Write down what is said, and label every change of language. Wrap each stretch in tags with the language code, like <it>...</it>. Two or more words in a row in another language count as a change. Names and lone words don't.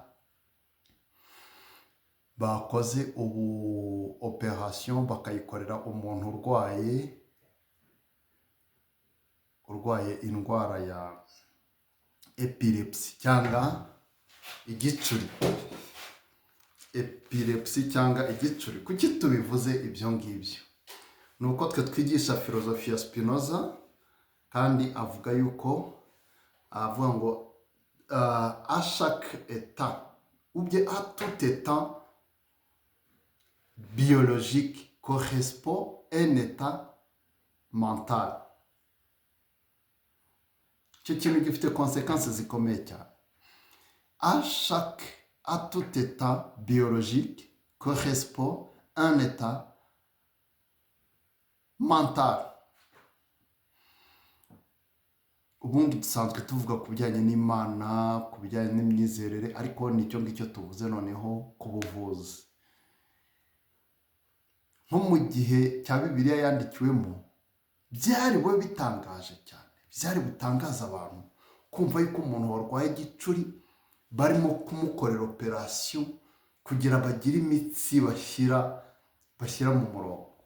<rw>Bakoze ubu operation bakayikorera umuntu urwaye indwara ya epilepsy cyangwa igicuri. Epilepsy cyangwa igicuri, kuki tubivuze ibyo ngibyo? Nuko twe twigisha filozofi ya Spinoza, kandi avuga ngo</rw> <fr>à chaque état ou bien à tout état biologique correspond un état mental.</fr> <rw>Icyo kintu gifite conséquences zikomeye cyane.</rw> <fr>À tout état biologique correspond un état mental.</fr> <rw>Ubundi dusanzwe tuvuga ku bijyanye n'Imana, ku bijyanye n'imyizerere, ariko nicyo ngicyo tuvuze noneho ku buvuzi. Nko mu gihe cya Bibiliya yandikiwemo, byari we bitangaje cyane, byari butangaza abantu kumva yuko umuntu warwaye igicuri barimo kumukorera operation kugira bagire imitsi bashyira mu murongo.</rw>